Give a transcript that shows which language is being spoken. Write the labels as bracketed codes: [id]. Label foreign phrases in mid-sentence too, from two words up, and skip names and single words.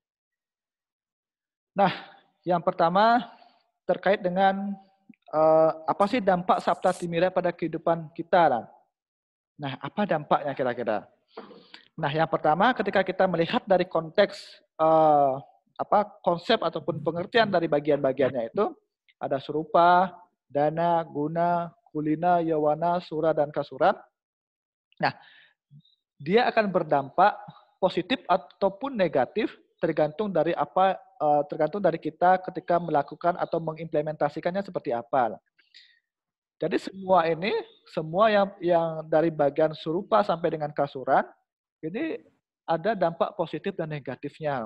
[id] Nah, yang pertama terkait dengan apa sih dampak Sabta Timira pada kehidupan kita? Nah, apa dampaknya kira-kira? Nah, yang pertama ketika kita melihat dari konteks konsep ataupun pengertian dari bagian-bagiannya itu ada surupa, dana, guna, kulina, yawana, sura, dan kasuran. Nah, dia akan berdampak positif ataupun negatif tergantung dari kita ketika melakukan atau mengimplementasikannya seperti apa. Jadi semua yang dari bagian surupa sampai dengan kasuran, ini ada dampak positif dan negatifnya.